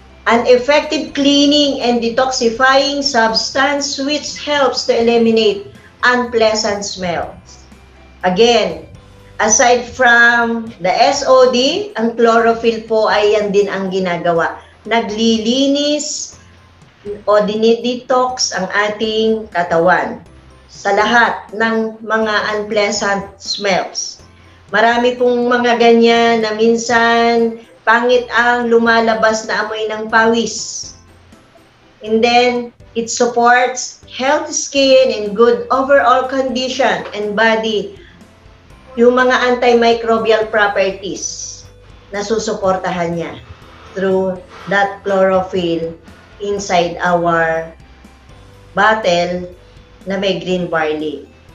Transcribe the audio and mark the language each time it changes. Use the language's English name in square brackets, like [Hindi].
[English] An effective cleaning and detoxifying substance which helps to eliminate unpleasant smells. Again, aside from the [Filipino] SOD, ang chlorophyll po ay yan din ang ginagawa. Naglilinis o dinidetox ang ating katawan sa lahat ng mga unpleasant smells. Marami pong mga ganyan na minsan pangit ang lumalabas na amoy ng pawis. [English] And then, it supports healthy skin and good overall condition and body. [Filipino] Yung mga [English] antimicrobial properties [Filipino] na susuportahan niya [English] through that chlorophyll inside our bottle na may green barley.